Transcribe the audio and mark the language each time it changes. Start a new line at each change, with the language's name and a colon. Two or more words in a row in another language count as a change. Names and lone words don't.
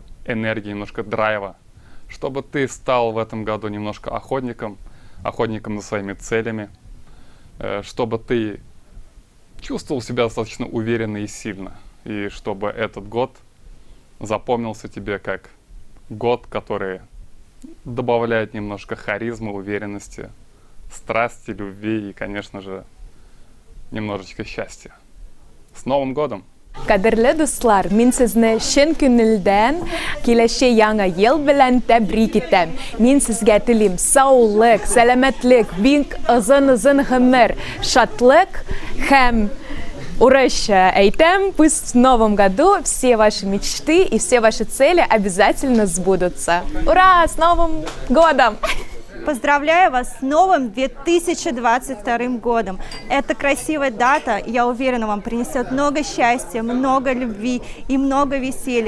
Russian: энергии, немножко драйва, чтобы ты стал в этом году немножко охотником за своими целями, чтобы ты чувствовал себя достаточно уверенно и сильно, и чтобы этот год запомнился тебе как год, который добавляет немножко харизмы, уверенности, страсти, любви и, конечно же, немножечко счастья. С Новым годом!
Tatar: Кадерле дуслар, мин сезне чын күңелдән киләчәк яңа ел белән тәбрик итәм. Мин сезгә телим саулык, сәламәтлек, бик озын гомер, шатлык һәм урожай әйтәм,
Russian: пусть в новом году все ваши мечты и все ваши цели обязательно сбудутся. Ура! С Новым годом! Поздравляю вас с новым 2022 годом. Эта красивая дата, я уверена, вам принесет много счастья, много любви и много веселья.